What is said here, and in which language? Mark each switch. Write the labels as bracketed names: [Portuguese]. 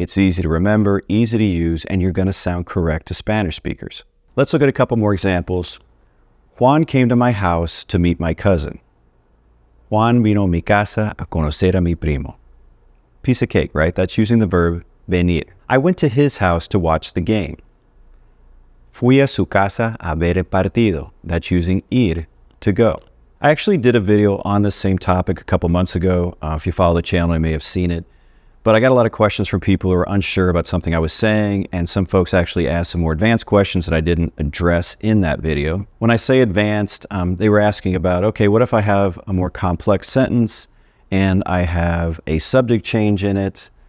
[English] It's easy to remember, easy to use, and you're going to sound correct to Spanish speakers. Let's look at a couple more examples. Juan came to my house to meet my cousin. [Spanish] Juan vino a mi casa a conocer a mi primo. [English] Piece of cake, right? That's using the verb venir. I went to his house to watch the game. [Spanish] Fui a su casa a ver el partido. [English] That's using ir, to go. I actually did a video on this same topic a couple months ago. If you follow the channel, you may have seen it. But I got a lot of questions from people who are unsure about something I was saying, and some folks actually asked some more advanced questions that I didn't address in that video. When I say advanced, they were asking about, okay, what if I have a more complex sentence and I have a subject change in it?